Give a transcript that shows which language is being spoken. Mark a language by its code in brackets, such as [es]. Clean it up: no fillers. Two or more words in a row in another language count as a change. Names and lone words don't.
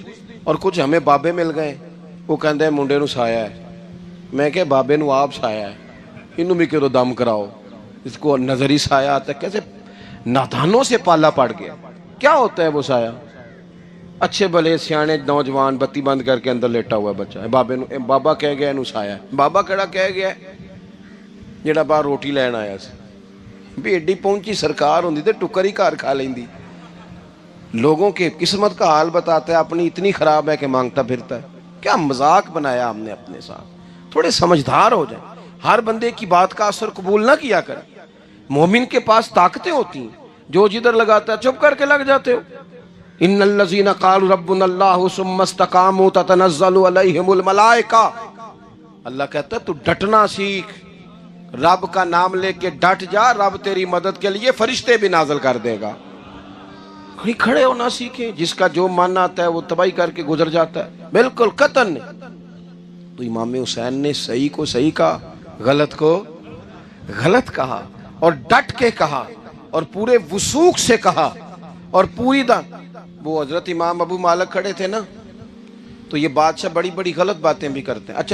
[ur] اور کچھ ہمیں بابے مل گئے، وہ کہندے ہیں [pa] منڈے نو سایا ہے، [ur] میں کہ [pa] بابے نو آپ سایا ہے، [ur] انہوں بھی کہ دم کراؤ، اس کو نظری سایہ آتا ہے۔ کیسے نادانوں سے پالا پڑ گیا۔ کیا ہوتا ہے وہ سایہ؟ اچھے بھلے سیانے نوجوان بتی بند کر کے اندر لیٹا ہوا بچہ ہے، بابا کہہ گیا [pa] انہوں سایہ ہے۔ بابا کہڑا کہہ گیا ہے؟ جڑا باہر روٹی لین آیا سی، بھی ایڈی پہنچی سرکار ہوندی تے ٹکر ہی گھر کھا لیندی۔ [ur] لوگوں کے قسمت کا حال بتاتا ہے، اپنی اتنی خراب ہے کہ مانگتا پھرتا ہے۔ کیا مذاق بنایا ہم نے اپنے ساتھ۔ تھوڑے سمجھدار ہو جائیں، ہر بندے کی بات کا اثر قبول نہ کیا کریں۔ مومن کے پاس طاقتیں ہوتی ہیں، جو جدھر لگاتا ہے چپ کر کے لگ جاتے ہو۔ [ar] ان الذین قالوا ربنا اللہ ثم استقاموا تتنزل علیہم الملائکہ، [ur] اللہ کہتا ہے تو ڈٹنا سیکھ، رب کا نام لے کے ڈٹ جا، رب تیری مدد کے لیے فرشتے بھی نازل کر دے گا۔ کہیں کھڑے ہونا سیکھیں، جس کا جو من آتا ہے وہ تباہی کر کے گزر جاتا ہے، بالکل قطعاً نہیں۔ تو امام حسین نے صحیح کو صحیح کہا، غلط کو غلط کہا، اور ڈٹ کے کہا، اور پورے وثوق سے کہا، اور پوری وہ حضرت امام ابو مالک کھڑے تھے نا، تو یہ بادشاہ بڑی بڑی غلط باتیں بھی کرتے ہیں۔